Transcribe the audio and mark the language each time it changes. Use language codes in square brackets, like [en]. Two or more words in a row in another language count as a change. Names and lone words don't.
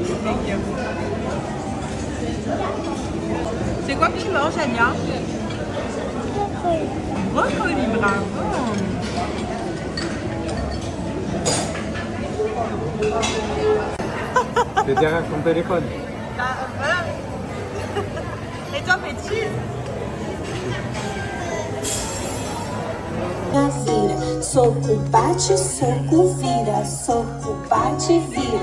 [fr] C'est quoi que tu manges, Anya? Brocoli, bravo. T'es derrière ton téléphone. Bah, voilà. Et toi, petit? [pt] Minha vira, soco, bate, soco, vira, soco, bate, vira.